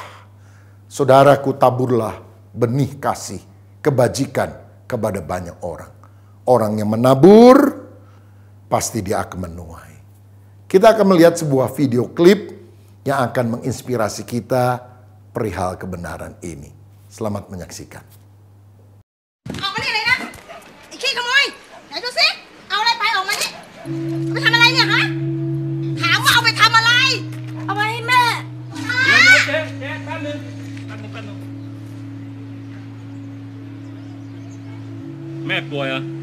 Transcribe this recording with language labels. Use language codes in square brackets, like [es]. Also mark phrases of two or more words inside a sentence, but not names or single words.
[id] Saudaraku, taburlah benih kasih, kebajikan kepada banyak orang. Orang yang menabur, pasti dia akan menuai. Kita akan melihat sebuah video klip yang akan menginspirasi kita perihal kebenaran ini. Selamat menyaksikan. [th] ออกมานี่เลยนะไอ้ขี้ขโมยไหนดูสิเอาอะไรไปออกมานี่เอาไปทำอะไรเนี่ยฮะถามว่าเอาไปทำอะไรเอาไปให้แม่ เจ๊แป๊บนึงแม่ป่วยเหรอ